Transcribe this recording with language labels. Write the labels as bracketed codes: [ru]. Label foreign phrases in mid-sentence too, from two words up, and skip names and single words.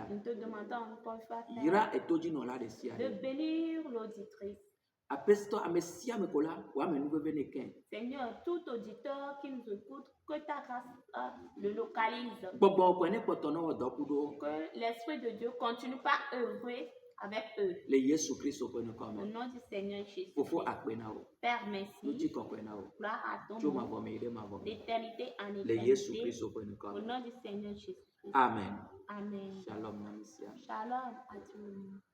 [fr] Nous te demandons encore une fois, Père, [ee] yra etodzinɔla ɖe sia de ɖe. [fr] bénir l'auditrice. [ee] Aƒetɔ ame sia ame ko la wò ame nuveve ne kɛ. [fr] Seigneur, tout auditeur qui nous écoute, que ta grâce le localise. [ee] Gbɔgbɔ koe ne kpɔtɔ ne wɔ dɔkuɖo [fr] Que l'Esprit de Dieu continue par œuvrer avec eux. [ee] le Yesu Kristo ƒe ŋkɔ [fr] Au [ee] me. [fr] nom du Seigneur Jésus. [ee] Fofo akpe na wo. [fr] Père, merci. [ee] Ŋuti kɔkɔe na wo. [fr] Gloire à ton [ee] Tso [fr] nom. [ee] mavɔ me yi ɖe mavɔ me. [fr] D'éternité en [ee] Le Yesu [fr] éternité. [ee] Kristo ƒe ŋkɔ [fr] Au [ee] me. [fr] nom du Seigneur Jésus. Amen. Amen. [ee] Shalom na mi sia. [fr] Shalom à tout le monde.